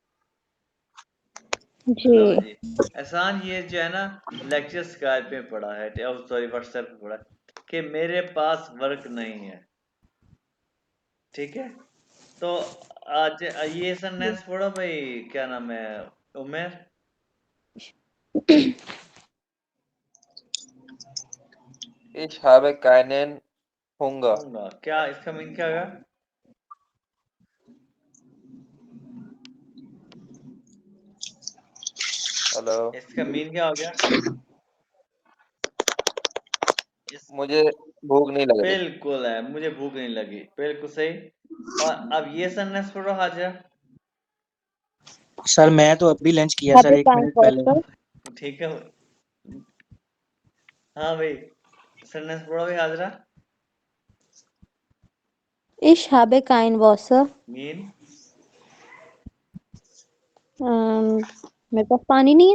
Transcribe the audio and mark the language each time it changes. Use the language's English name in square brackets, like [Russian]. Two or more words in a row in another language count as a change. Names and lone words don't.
[Hindi] जी। लो जी। एहसान ये जो है ना लेक्चर स्काइप पे पढ़ा है, सॉरी व्हाट्सएप पे पढ़ा है कि मेरे पास वर्क नहीं है। ठीक है, तो आज ये सेंटेंस पढ़ो भाई, क्या नाम है उमेर? [German] Ich habe keinen Hunger. [Hindi] होगा क्या, इसका मीन क्या होगा? हेलो, इसका मीन क्या हो गया? इस मुझे भूख नहीं लग रही। बिल्कुल है, मुझे भूख नहीं लगी, बिल्कुल सही। और अब ये सेंटेंस पढ़ो हाजिर। सर मैं तो अभी लंच किया [English] Have [Hindi] सर, [English] a 1 kind [Hindi] मिनट पहले। [English] water. [Hindi] ठीक है, हाँ भाई, सेंटेंस पढ़ो भाई हाजरा। [German] Ich habe kein Wasser. [Hindi] मीन मेरे पास पानी नहीं है।